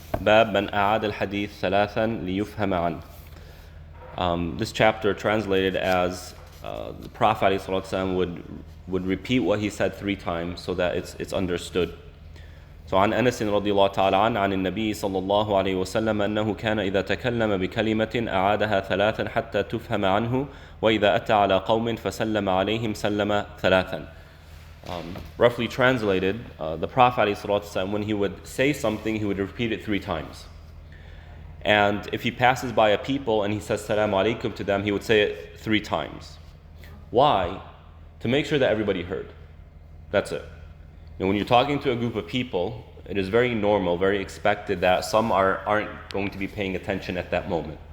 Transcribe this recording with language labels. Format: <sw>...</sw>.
<ar>باب من أعاد الحديث ثلاثا ليفهم عنه.</ar> <en>This chapter translated as the Prophet ﷺ would repeat what he said 3 times so that it's understood.</en> <ar>So عن أنس رضي الله تعالى عنه عن النبي صلى الله عليه وسلم أنه كان إذا تكلم بكلمة أعادها ثلاثا حتى تفهم عنه وإذا أتى على قوم فسلم عليهم سلم ثلاثا.</ar> <en>Roughly translated, the Prophet ﷺ, when he would say something, he would repeat it 3 times. And if he passes by a people and he says Salaam alaikum to them, he would say it 3 times. Why? To make sure that everybody heard. That's it. And when you're talking to a group of people, it is very normal, very expected that some aren't going to be paying attention at that moment.</en>